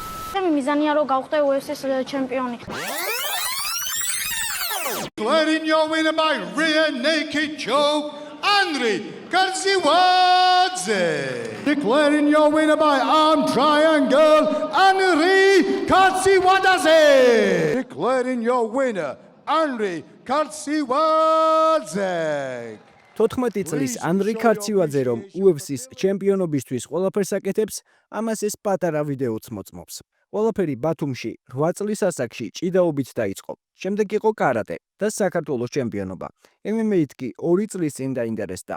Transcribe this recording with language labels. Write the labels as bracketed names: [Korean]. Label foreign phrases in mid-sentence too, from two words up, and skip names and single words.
[Georgian] მიზანია რომ გავხდე UFC-ს ჩემპიონი. [English] Declaring your winner by rear naked choke, Andrei Kartsiwadze. Declaring your winner by arm triangle, Andrei Kartsiwadze. Declaring your winner, Andrei Kartsiwadze. [Georgian] 14 წლის ანდრეი ქარცივაძე რომ UFC-ს ჩემპიონობისთვის ყველაფერს აკეთებს, ამას ეს პატარა ვიდეოც მოწმობს. ყველაფერი ბათუმში 8 წლის ასაკში ჭიდაობით დაიწყო. შემდეგ იყო კარატე და საქართველოს ჩემპიონობა. MMA-ით კი 2 წლის წინ დაინტერესდა.